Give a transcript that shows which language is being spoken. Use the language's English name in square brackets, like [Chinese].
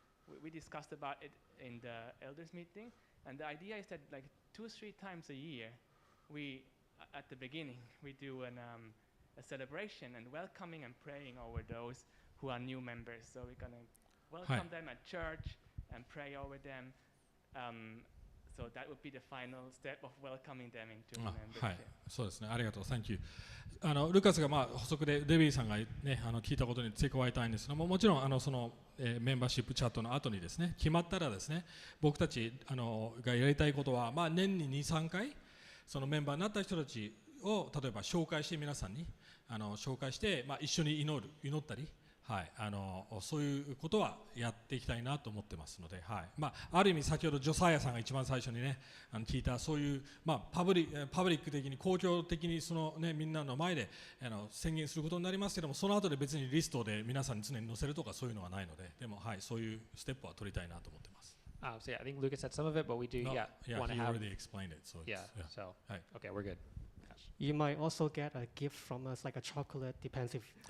[English] And we discussed about it in the elders meeting, and the idea is that like 2 or 3 times a year, at the beginning, we do a celebration and welcoming and praying over those who are new members. So we're going to welcome them at church and pray over them. So that would be the final step of welcoming them into membership. [Japanese] はい、そうですね。ありがとう。 [English] Thank you. [Japanese] ルカスが補足でデビーさんがね聞いたことに付け加えたいんですけども、もちろんそのメンバーシップチャットの後にですね、決まったらですね、僕たちがやりたいことは年に 2,3 回そのメンバーになった人たちを例えば紹介して皆さんに紹介して、一緒に祈ったり、はい、そういうことはやっていきたいなと思ってますので、はい、ある意味先ほどジョサイアさんが一番最初にね聞いたそういう、パブリック的に公共的にその、みんなの前で宣言することになりますけども、その後で別にリストで皆さんに常に載せるとかそういうのはないので、でも、はい、そういうステップは取りたいなと思ってます。 [English] So yeah, I think Lucas said some of it, but we do want to have. He already explained it. So so okay, we're good. You might also get a gift from us, like a chocolate, depends if.